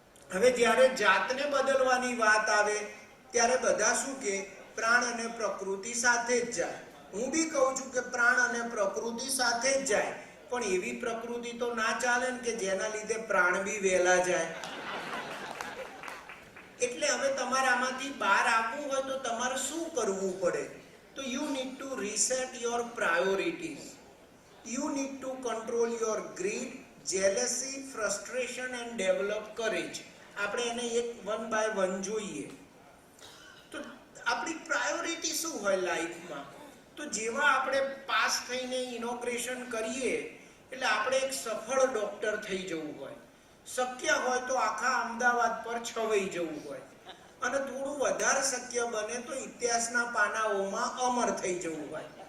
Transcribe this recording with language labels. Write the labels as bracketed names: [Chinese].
[Gujarati] હવે જ્યારે જાતને બદલવાની વાત આવે ત્યારે બધા શું કે પ્રાણ અને પ્રકૃતિ સાથે જ જાય. હું બી કહું છું કે પ્રાણ અને પ્રકૃતિ સાથે જ જાય, પણ એવી પ્રકૃતિ તો ના ચાલે ને કે જેના લીધે પ્રાણ બી વહેલા જાય. એટલે હવે તમારે આમાંથી બહાર આવવું હોય તો તમારે શું કરવું પડે? [English] તો you need to reset your priorities. You need to control your greed, jealousy, frustration and develop courage. [Gujarati] આપણે એને એક 1 by 1 જોઈએ. તો આપણી પ્રાયોરિટી શું હોય લાઈફમાં? તો જેવા આપણે પાસ થઈને ઇનોગ્રેશન કરીએ એટલે આપણે એક સફળ ડોક્ટર થઈ જવું હોય, શક્ય હોય તો આખા અમદાવાદ પર છવાઈ જવું હોય, અને થોડું વધારે શક્ય બને તો ઇતિહાસના પાનાઓમાં અમર થઈ જવું હોય.